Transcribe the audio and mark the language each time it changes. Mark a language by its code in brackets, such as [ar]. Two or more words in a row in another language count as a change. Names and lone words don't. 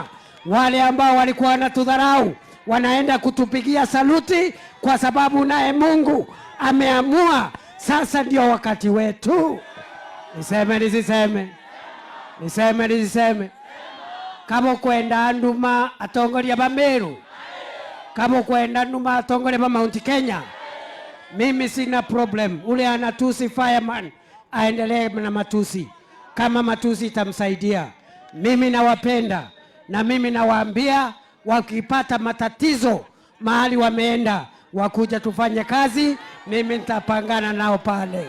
[sw] Wale ambao walikuwa wanatudharau wanaenda kutupigia saluti, kwa sababu naye Mungu ameamua sasa ndio wakati wetu. Niseme nisiseme? Niseme nisiseme? [mer] Kama kwenda nduma atongoria ba Meru, kama kwenda nduma atongoria ba Mount Kenya, [sw] mimi sina problem. Ule anatusi fireman aendelee na matusi, kama matusi itamsaidia. Mimi nawapenda, na mimi nawaambia wakipata matatizo mahali wameenda, wakuja tufanye kazi, mimi nitapangana nao pale.